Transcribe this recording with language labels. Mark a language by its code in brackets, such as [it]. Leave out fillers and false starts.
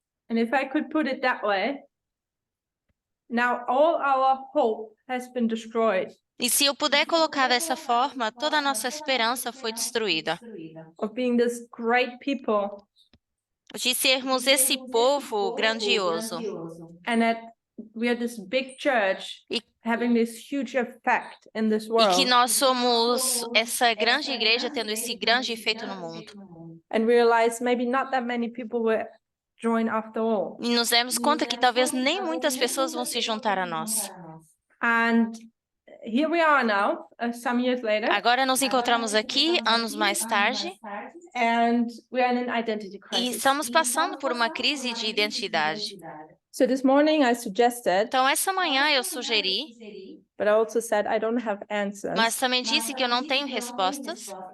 [en] And if I could put it that way, now all our hope has been destroyed [pt] E se eu puder colocar dessa forma, toda a nossa esperança foi destruída. [en] of being this great people, [pt] De sermos esse povo grandioso. [en] and that we are this big church [pt] E- [en] having this huge effect in this [pt] E que [en] world, [pt] nós somos essa grande igreja tendo esse grande efeito no mundo. [en] and realize maybe not that many people will join after all. [pt] E nos demos conta que talvez nem muitas pessoas vão se juntar a nós. [en] And here we are now, some years later, [pt] Agora nos encontramos aqui, anos mais tarde, [en] and we are in an identity [pt] e [en] crisis. [pt] estamos passando por uma crise de identidade. [en] So this morning I suggested, [pt] Então, essa manhã eu sugeri, [en] but I also said I don't have answers. [pt] mas também disse que eu não tenho respostas,